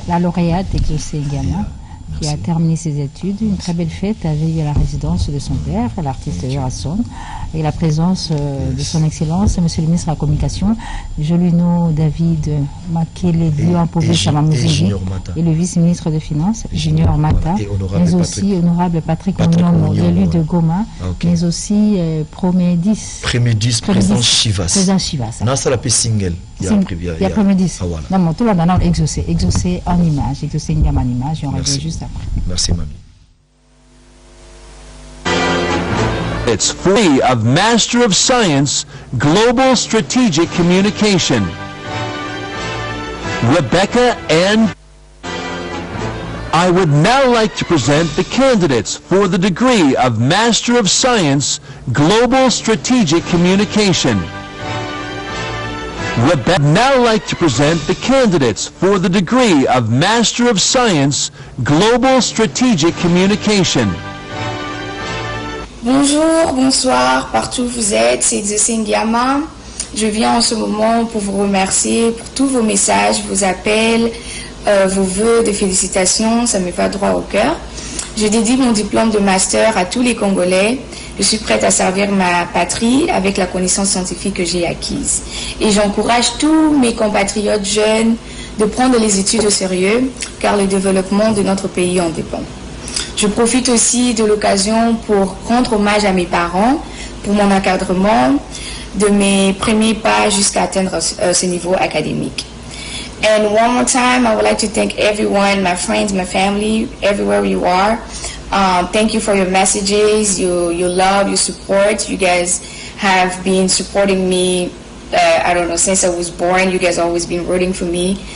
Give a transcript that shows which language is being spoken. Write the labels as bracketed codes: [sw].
[fr] La lauréate Exaucé Ngiama qui a terminé ses études, une très belle fête avec la résidence de son père, l'artiste Gerasson, et la présence de son excellence, monsieur le ministre de la Communication, Jolino David Makele Diouampové Samamouzi, et le vice-ministre de Finances, Junior Mata, mais aussi honorable Patrick Mounon, élu de Goma, mais aussi Promédis. Président Chivas. Président Chivas. Non, c'est la paix single. Il y a Promédis. Non, tout le monde a exaucé en image, exaucé en image, et on revient juste après. Merci, mamie. [en] It's free of Master of Science, Global Strategic Communication. Rebecca and I would now like to present the candidates for the degree of Master of Science, Global Strategic Communication. Rebecca would now like to present the candidates for the degree of Master of Science, Global Strategic Communication. [fr] Bonjour, bonsoir, partout où vous êtes, c'est Exaucé Ngiama. Je viens en ce moment pour vous remercier pour tous vos messages, vos appels, vos vœux de félicitations, ça me va droit au cœur. Je dédie mon diplôme de master à tous les Congolais. Je suis prête à servir ma patrie avec la connaissance scientifique que j'ai acquise. Et j'encourage tous mes compatriotes jeunes de prendre les études au sérieux, car le développement de notre pays en dépend. Je profite aussi de l'occasion pour rendre hommage à mes parents pour mon encadrement de mes premiers pas jusqu'à atteindre ce niveau académique. [en] And one more time, I would like to thank everyone, my friends, my family, everywhere you are. Thank you for your messages, your love, your support. You guys have been supporting me, I don't know, since I was born. You guys have always been rooting for me.